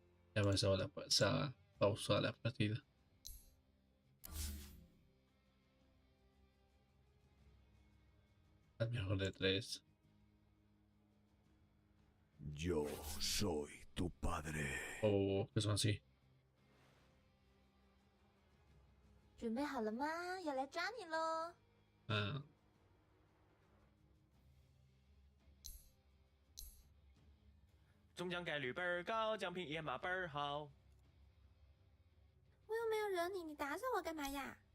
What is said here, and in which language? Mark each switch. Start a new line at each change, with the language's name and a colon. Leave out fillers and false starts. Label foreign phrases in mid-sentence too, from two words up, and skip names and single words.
Spanish: Ya pasó la pasada, pausó la partida. Al mejor de 3. Yo soy tu padre. Oh, que son así.
Chinese: 准备好了吗？要来抓你喽！ Ah, 中奖概率倍儿高，奖品也嘛倍儿好。我又没有惹你，你打扫我干嘛呀？